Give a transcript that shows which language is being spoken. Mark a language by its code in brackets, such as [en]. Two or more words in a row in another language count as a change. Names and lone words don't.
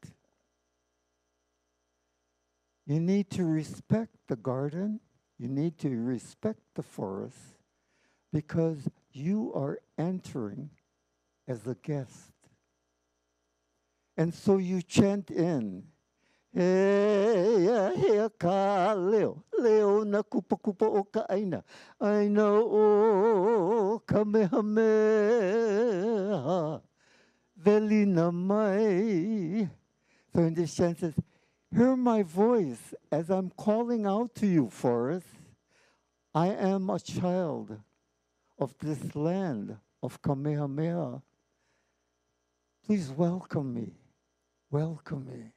[en] You need to respect the garden. You need to respect the forest because you are entering as a guest. And so you chant in, [haw] Hea ka leo, leo na kupa kupa o ka aina, aina o kamehameha, velina mai. [en] So in this chant says, hear my voice as I'm calling out to you, forest. I am a child of this land of Kamehameha. Please welcome me. Welcome me.